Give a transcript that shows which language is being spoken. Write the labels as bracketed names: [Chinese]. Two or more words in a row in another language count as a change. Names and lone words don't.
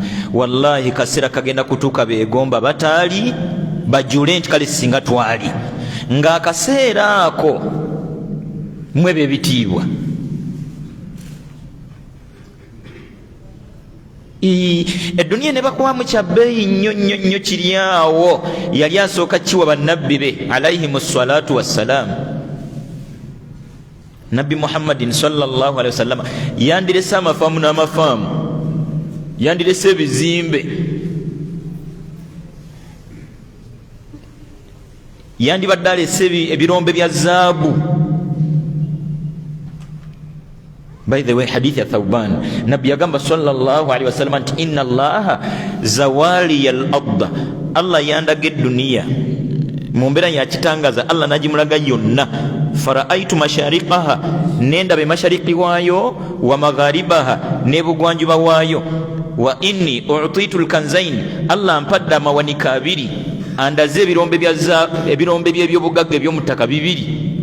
[Ganda] Wallahi kaseera kagenda kutuuka beegomba bataali bajule nti kale singa twali, ng'akaseera ako mwebe ebitiibwa. Edduniya ne bakubamu kya bbeeyi nnyo nnyo nnyo, kiri awo. Yali asooka kiwa bannabbi be [Arabic] عليهم الصلاة والسلام. [Ganda] Nabbi Muhammadin sallallahu alaihi wasallam yandirese amafaamu n'amafaamu, yandirese ebizimbe, yandibadde alese ebirombe bya zaabu, [English] By the way, [Ganda] hadith ya Thawban, Nabi agamba [Arabic] صلى الله عليه وسلم [Ganda] nti [Arabic] إن الله زوى لي الأرض, [Ganda] Allah yandage dunia mu mbeera ya kitangaza, Allah najimulaga yonna. [Arabic] فرأيت مشارقها, [Ganda] nenda be mashariki waayo, [Arabic] ومغاربها, [Ganda] ne bugwanjuba waayo. [Arabic] وإني أعطيت الكنزين, [Ganda] Allah ampadde amawanika abiri, andaze ebirombe by'ebyobugagga eby'omutaka bibiri.